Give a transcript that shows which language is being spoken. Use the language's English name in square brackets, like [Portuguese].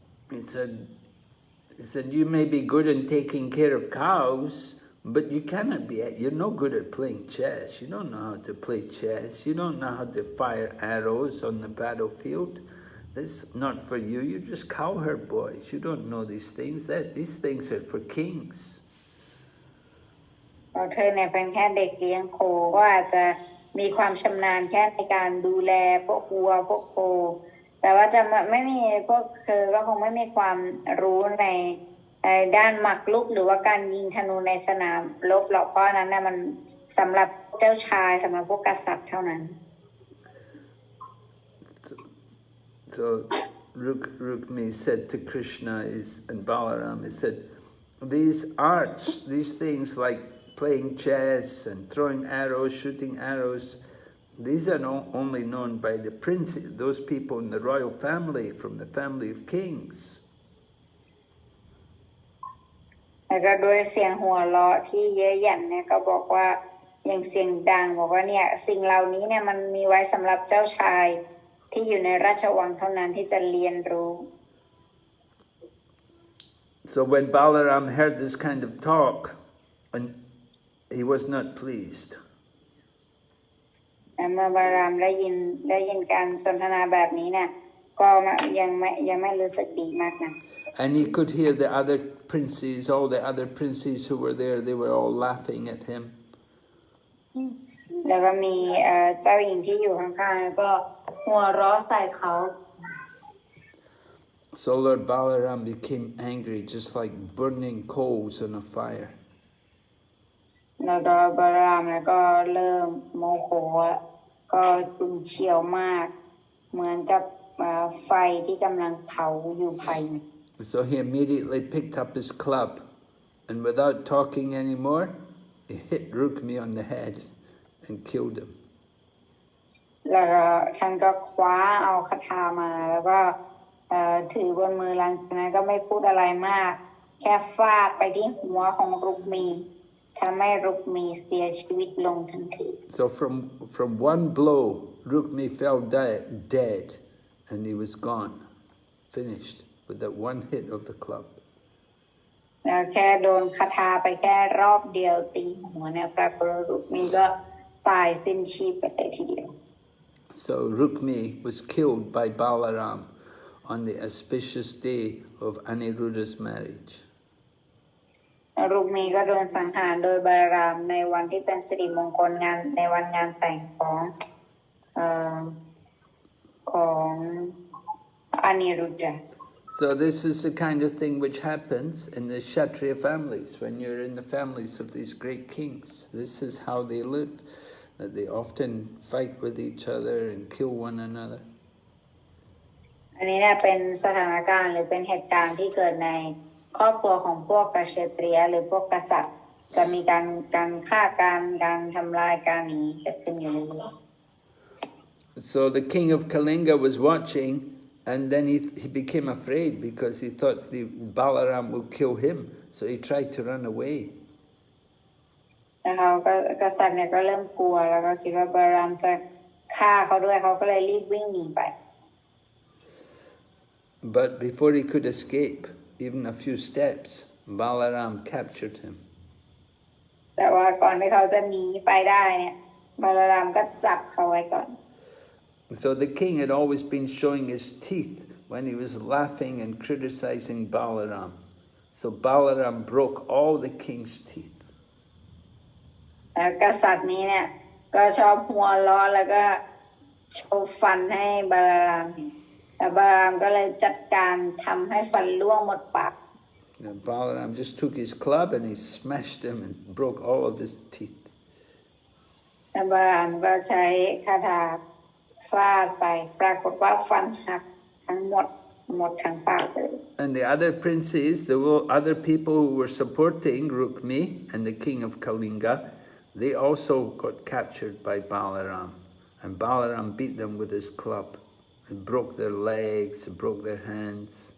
[English] He said, you may be good in taking care of cows, but you're no good at playing chess. You don't know how to play chess. You don't know how to fire arrows on the battlefield. That's not for you. You're just cowherd boys. You don't know these things. These things are for kings. [Thai] เธอเนี่ยเป็นแค่เด็กเลี้ยงโคก็อาจจะมีความชำนาญแค่ในการดูแลพวกวัวพวกโคแต่ว่าจะไม่มีพวกเธอก็คงไม่มีความรู้ในด้านหมากรุกหรือว่าการยิงธนูในสนามรบหรอกเพราะนั้นน่ะมันสำหรับเจ้าชายสำหรับพวกกษัตริย์เท่านั้น [English] So Rukmi said to Krishna and Balaram, he said, these arts, these things like playing chess and throwing arrows, shooting arrows, these are only known by the princes, those people in the royal family, from the family of kings. [Thai] แล้วก็โดยเสียงหัวเราะที่เย้ยหยันเนี่ยก็บอกว่าอย่างเสียงดังบอกว่าเนี่ยสิ่งเหล่านี้เนี่ยมันมีไว้สำหรับเจ้าชายที่อยู่ในราชวังเท่านั้นที่จะเรียนรู้ [English] So when Balaram heard this kind of talk, and he was not pleased. [Thai] เมื่อบาลารามได้ยินการสนทนาแบบนี้เนี่ยก็ยังไม่รู้สึกดีมากนะ [English] And he could hear the other princes, all the other princes who were there, they were all laughing at him. [Thai] แล้วก็มีเจ้าหญิงที่อยู่ข้างๆก็หัวเราะใส่เขา [English] So Lord Balaram became angry, just like burning coals on a fire. [Thai] แล้วก็บาลารามแล้วก็เริ่มโมโหก็ฉุนเฉียวมากเหมือนกับไฟที่กำลังเผาอยู่ภายใน [English] So he immediately picked up his club, and without talking anymore, he hit Rukmi on the head and killed him. [Thai] แล้วก็ท่านก็คว้าเอาคาถามาแล้วก็ถือบนมือหลังจากนั้นก็ไม่พูดอะไรมาก แค่ฟาดไปที่หัวของรุกมีทำให้รุกมีเสียชีวิตลงทันที [English] So from one blow, Rukmi fell dead, and he was gone, finished with that one hit of the club. [Thai] แล้วแค่โดนคาถาไปแค่รอบเดียวตีหัวเนี่ยปรากฏรุกมีก็ตายสิ้นชีพไปเลยทีเดียว [English] So Rukmi was killed by Balaram on the auspicious day of Aniruddha's marriage. [Thai] รุกมีก็โดนสังหารโดยบาลารามในวันที่เป็นสิริมงคลในวันงานแต่งของอนิรุดา [English] So this is the kind of thing which happens in the Kshatriya families, when you're in the families of these great kings. This is how they live, that they often fight with each other and kill one another. [Thai] อันนี้เนี่ยเป็นสถานการณ์หรือเป็นเหตุการณ์ที่เกิดในครอบครัวของพวกกษัตริย์หรือพวกกษัตริย์จะมีการฆ่าการทำลายการหนีเกิดขึ้นอยู่เรื่อย [English] So the king of Kalinga was watching, and then he became afraid because he thought the Balaram would kill him, so he tried to run away. [Thai] แล้วเขาก็กษัตริย์เนี่ยก็เริ่มกลัวแล้วก็คิดว่าบาลารามจะฆ่าเขาด้วยเขาก็เลยรีบวิ่งหนีไป [English] But before he could escape, even a few steps, Balaram captured him. [Thai] แต่ว่าก่อนที่เขาจะหนีไปได้เนี่ยบาลารามก็จับเขาไว้ก่อน [English] So the king had always been showing his teeth when he was laughing and criticizing Balaram. So Balaram broke all the king's teeth. [Thai] แล้วกษัตริย์นี้เนี่ยก็ชอบหัวล้อแล้วก็โชว์ฟันให้บาลารามแต่บาลารามก็เลยจัดการทำให้ฟันร่วงหมดปาก [English] And Balaram just took his club and he smashed him and broke all of his teeth. [Thai] แต่บาลามก็ใช้คาถาฟาดไปปรากฏว่าฟันหักทั้งหมดทั้งปากเลย [English] And the other princes, the other people who were supporting Rukmi and the king of Kalinga, they also got captured by Balaram. And Balaram beat them with his club and broke their legs, and broke their hands.